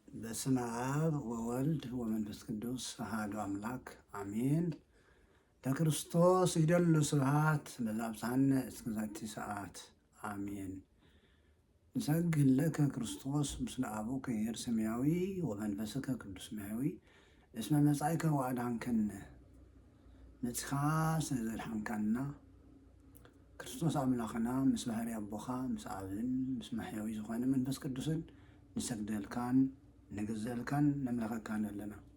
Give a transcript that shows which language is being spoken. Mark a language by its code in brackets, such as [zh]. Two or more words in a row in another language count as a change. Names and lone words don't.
[gez] በስመ አብ ወወልድ ወመንፈስ ቅዱስ አሐዱ አምላክ አሜን። ለክርስቶስ ይደሉ ስብሐት ለዛብፃነ እስከ ዛቲ ሰዓት አሜን። ንሰግድ ለከ ክርስቶስ ምስለ አቡከ ይእር ሰማያዊ ወመንፈስከ ቅዱስ ማያዊ እስመ መጻእከ ወአድኃንከነ [ti] መጽኻ ስለዘድኃንካና ክርስቶስ አምላኽና ምስ ባህሪ አቦኻ ምስ አብን ምስ ማሕያዊ ዝኾነ መንፈስ ቅዱስን ንሰግደልካን ንግዘልካን ነምለኸካን ኣለና።